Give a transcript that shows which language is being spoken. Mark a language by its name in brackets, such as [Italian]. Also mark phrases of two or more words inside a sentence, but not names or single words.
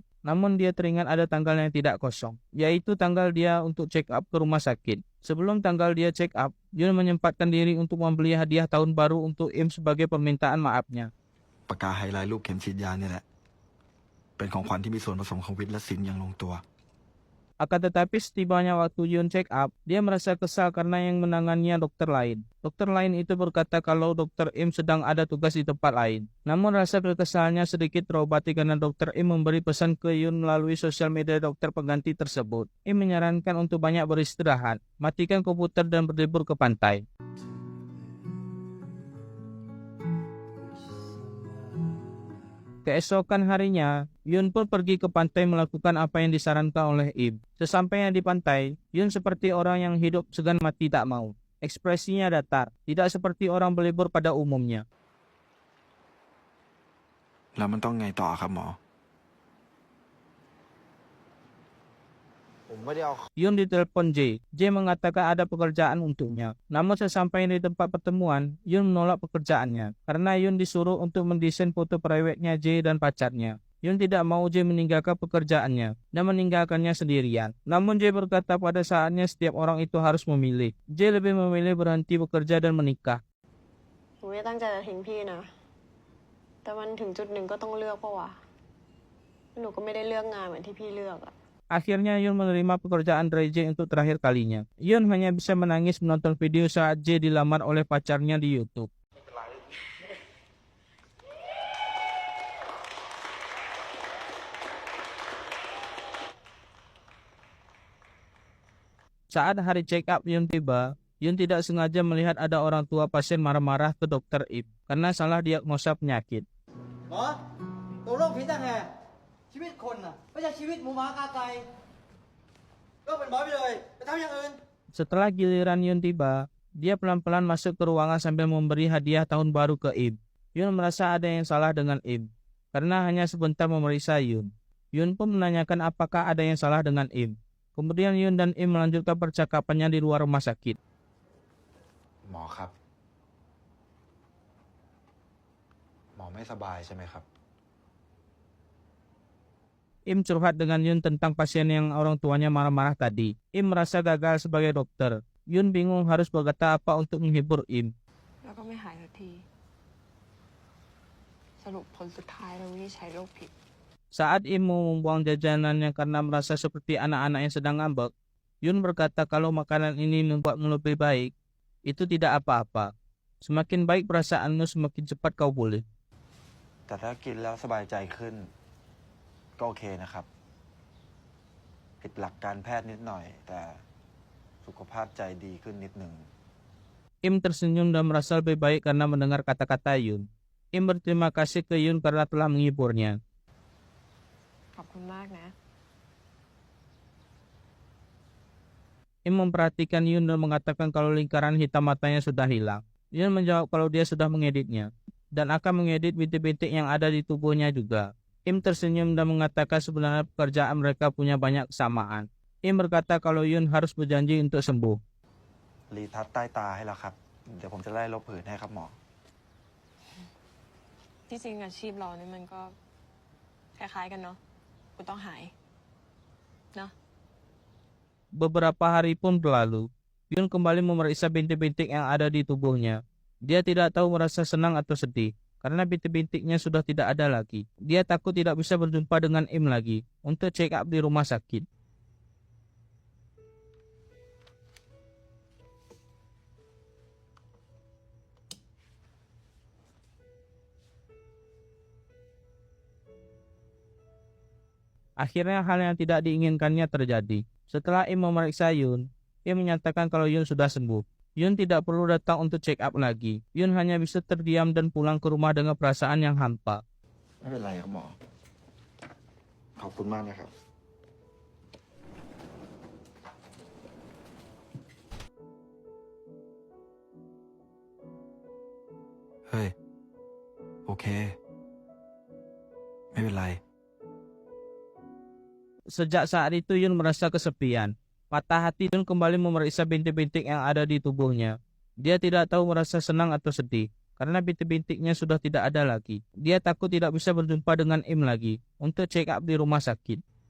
[Indonesian] Namun dia teringat ada tanggal yang tidak kosong, yaitu tanggal dia untuk check up ke rumah sakit. Sebelum tanggal dia check up, Yun menyempatkan diri untuk membeli hadiah tahun baru untuk Im sebagai permintaan maafnya. [Thai] ปากกาไฮไลท์รูปเข็มฉีดยานี่แหละ เป็นของขวัญที่มีส่วนผสมของวิทย์และศิลป์อย่างลงตัว [Indonesian] Akan tetapi setibanya waktu Yun check up, dia merasa kesal karena yang menangannya dokter lain. Dokter lain itu berkata kalau dokter Im sedang ada tugas di tempat lain. Namun rasa kekesalannya sedikit terobati karena dokter Im memberi pesan ke Yun melalui sosial media dokter pengganti tersebut. Im menyarankan untuk banyak beristirahat, matikan komputer dan berlibur ke pantai. Keesokan harinya, Yun pun pergi ke pantai melakukan apa yang disarankan oleh Im. Sesampainya di pantai, Yun seperti orang yang hidup segan mati tak mau. Ekspresinya datar, tidak seperti orang berlibur pada umumnya. [Thai] แล้วมันต้องไงต่อครับหมอ ผมไม่ได้เอา [Indonesian] Yun ditelepon J. J mengatakan ada pekerjaan untuknya. Namun sesampainya di tempat pertemuan, Yun menolak pekerjaannya. Karena Yun disuruh untuk mendesain foto private-nya J dan pacarnya. Yun tidak mau J meninggalkan pekerjaannya dan meninggalkannya sendirian. Namun J berkata pada saatnya setiap orang itu harus memilih. J lebih memilih berhenti bekerja dan menikah. [Thai] หนูไม่ตั้งใจจะทิ้งพี่นะ แต่มันถึงจุดหนึ่งก็ต้องเลือกปะวะ หนูก็ไม่ได้เลือกงานเหมือนที่พี่เลือกอะ [Indonesian] Akhirnya Yun menerima pekerjaan dari J untuk terakhir kalinya. Yun hanya bisa menangis menonton video saat J dilamar oleh pacarnya di YouTube. Saat hari check up Yun tiba, Yun tidak sengaja melihat ada orang tua pasien marah-marah ke dokter Im karena salah diagnosa penyakit. [Thai] หมอตัวโรคผิดต่างหากชีวิตคนน่ะไม่ใช่ชีวิตหมูหมากาไก่ก็เป็นหมอไปเลยไปทำอย่างอื่น [Indonesian] Setelah giliran Yun tiba, dia pelan-pelan masuk ke ruangan sambil memberi hadiah tahun baru ke Im. Yun merasa ada yang salah dengan Im karena hanya sebentar memeriksa Yun. Yun pun menanyakan apakah ada yang salah dengan Im. Kemudian Yun dan Im melanjutkan percakapannya di luar rumah sakit. [Thai] หมอครับ หมอไม่สบายใช่ไหมครับ [Indonesian] Im curhat dengan Yun tentang pasien yang orang tuanya marah-marah tadi. Im merasa gagal sebagai dokter. Yun bingung harus berkata apa untuk menghibur Im. [Thai] แล้วก็ไม่หายสักที สรุปผลสุดท้ายเราวินิจฉัยโรคผิด [Indonesian] Saat Im mau membuang jajanannya karena merasa seperti anak-anak yang sedang ngambek, Yun berkata kalau makanan ini membuatmu lebih baik, itu tidak apa-apa. Semakin baik perasaanmu, semakin cepat kau pulih. [Thai] แต่ถ้ากินแล้วสบายใจขึ้น ก็โอเคนะครับ ผิดหลักการแพทย์นิดหน่อย แต่สุขภาพใจดีขึ้นนิดหนึ่ง [Indonesian] Im tersenyum dan merasa lebih baik karena mendengar kata-kata Yun. Im berterima kasih ke Yun karena telah menghiburnya. [Thai] ขอบคุณมากนะ [Indonesian] Im memperhatikan Yun dan mengatakan kalau lingkaran hitam matanya sudah hilang. Yun menjawab kalau dia sudah mengeditnya dan akan mengedit bintik-bintik yang ada di tubuhnya juga. Im tersenyum dan mengatakan sebenarnya pekerjaan mereka punya banyak kesamaan. Im berkata kalau Yun harus berjanji untuk sembuh. [Thai] รีทัชใต้ตาให้แล้วครับ เดี๋ยวผมจะไล่ลบผื่นให้ครับหมอ ที่จริงอาชีพเรานี่มันก็คล้ายๆกันเนาะคุณต้องหาย เนาะ [Indonesian] Beberapa hari pun berlalu. Yun kembali memeriksa bintik-bintik yang ada di tubuhnya. Dia tidak tahu merasa senang atau sedih. karena bintik-bintiknya sudah tidak ada lagi. Dia takut tidak bisa berjumpa dengan Im lagi untuk check up di rumah sakit. Akhirnya hal yang tidak diinginkannya terjadi. Setelah Im memeriksa Yun, Im menyatakan kalau Yun sudah sembuh. Yun tidak perlu datang untuk check up lagi. Yun hanya bisa terdiam dan pulang ke rumah dengan perasaan yang hampa. [Thai] ไม่เป็นไรครับหมอ ขอบคุณมากนะครับ เฮ้ย โอเค ไม่เป็นไร [Indonesian] Sejak saat itu Yun merasa kesepian. Patah hati Yun kembali memeriksa bintik-bintik yang ada di tubuhnya. Dia tidak tahu merasa senang atau sedih, karena bintik-bintiknya sudah tidak ada lagi. Dia takut tidak bisa berjumpa dengan Im lagi untuk check up di rumah sakit.